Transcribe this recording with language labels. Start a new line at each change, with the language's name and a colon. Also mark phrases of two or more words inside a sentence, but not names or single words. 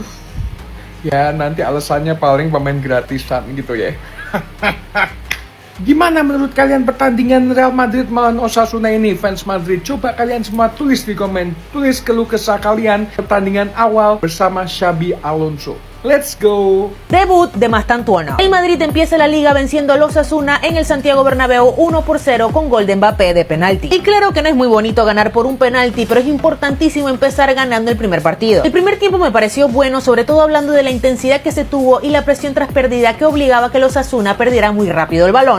Indonesian: Ya nanti alasannya paling pemain gratisan gitu ya. Gimana menurut kalian pertandingan Real Madrid melawan Osasuna ini, fans Madrid? Coba kalian semua tulis di komen. Tulis keluh kesah kalian pertandingan awal bersama Xabi Alonso.
English: Let's go.
Spanish: Debut de Mastantuono. El Madrid empieza la liga venciendo al Osasuna en el Santiago Bernabéu 1-0 con gol de Mbappé de penalti. Y claro que no es muy bonito ganar por un penalti, pero es importantísimo empezar ganando el primer partido. El primer tiempo me pareció bueno, sobre todo hablando de la intensidad que se tuvo y la presión tras pérdida que obligaba a que el Osasuna perdiera muy rápido el balón.